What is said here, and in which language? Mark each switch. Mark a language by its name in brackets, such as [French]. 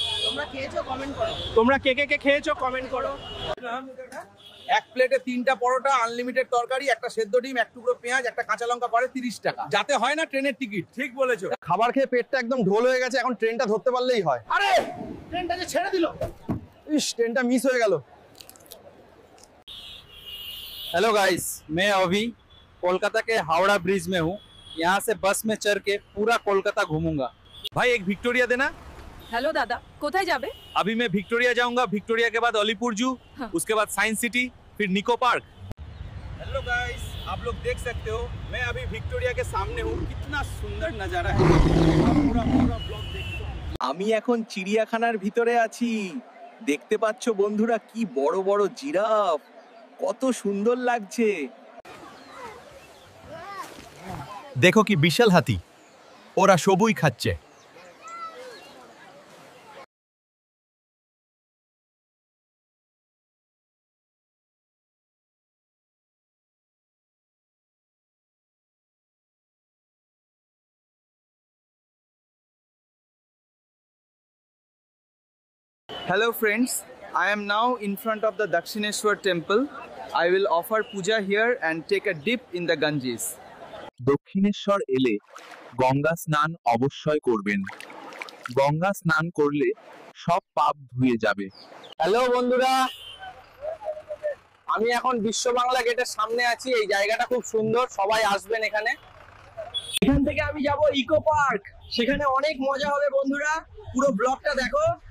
[Bangla] তোমরা খেয়েছো কমেন্ট করো। তোমরা কে কে খেয়েছো কমেন্ট করো। এক প্লেটে 3টা পরোটা, আনলিমিটেড তরকারি, একটা সেদ্ধ ডিম, এক টুকরো পেঁয়াজ, একটা কাঁচা লঙ্কা পড়ে 30 টাকা। যাতে হয় না ট্রেনের টিকিট। ঠিক বলেছো। খাবার খেয়ে পেটটা একদম ঢোল হয়ে গেছে, এখন ট্রেনটা ধরতে পারলেই হয়। আরে ট্রেনটা যে ছেড়ে দিল, ইস ট্রেনটা মিস হয়ে গেল। [Hindi] हेलो गाइस, मैं अभी कोलकाता के हावड़ा ब्रिज में हूँ। यहाँ से बस में चढ़ के पूरा कोलकाता घूमूंगा। भाई एक विक्टोरिया देना। हेलो दादा, [Bangla] কোথায় যাবে? [Hindi] अभी मैं विक्टोरिया जाऊंगा, विक्टोरिया के बाद अलीपुर जू, उसके बाद साइंस सिटी, फिर निको पार्क। हेलो गाइस, आप लोग देख सकते हो मैं अभी विक्टोरिया के सामने हूँ। कितना सुंदर नज़ारा है। पूरा ब्लॉग देखो। [Bangla] আমি এখন চিড়িয়াখানার ভিতরে আছি। দেখতে পাচ্ছ বন্ধুরা কি বড় বড় জিরাফ। কত সুন্দর লাগছে। দেখো কি বিশাল হাতি, ওরা সবুজ খাচ্ছে। [English] Hello friends, I am now in front of the Dakshineshwar temple. I will offer puja here and take a dip in the Ganges. [Bangla] Dakshineswar এলে গঙ্গা স্নান অবশ্যই করবেন। গঙ্গা স্নান করলে সব পাপ ধুয়ে যাবে। হ্যালো বন্ধুরা, আমি এখন বিশ্ব বাংলা গেটের সামনে আছি। এই জায়গাটা খুব সুন্দর, সবাই আসবেন এখানে। এখান থেকে আমি যাব ইকো পার্ক, সেখানে অনেক মজা হবে বন্ধুরা, পুরো ব্লগটা দেখো।